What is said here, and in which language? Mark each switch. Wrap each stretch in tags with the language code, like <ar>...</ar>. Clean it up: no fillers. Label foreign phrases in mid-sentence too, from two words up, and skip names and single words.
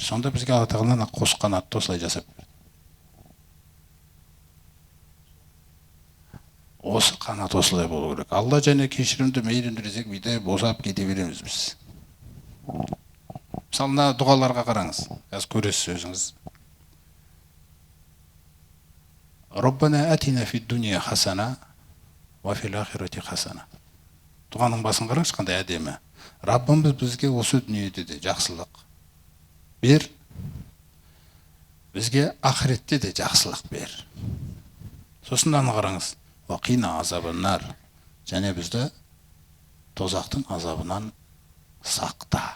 <kk>Сонда бізге Алла тағала қос қанатты осылай жасап берді. Осы қанат осылай болу керек. Алла және кешірімді, мейірімді десек, биде босап кете береміз біз. Мысалы, мына дұғаларға қараңыз. Қазір көресіз өзіңіз.</kk> <ar>ربنا آتنا في الدنيا حسنة وفي الآخرة حسنة.</ar> <kk>Дұғаның басын қараңыз, қандай әдемі. Раббымыз бізге осы дүниеде де жақсылық бер, бізге ақыретте де жақсылық бер. Сосын аны қараңыз.</kk> <ar>وقنا عذاب النار,</ar> <kk>және бізді тозақтың азабынан сақта.</kk>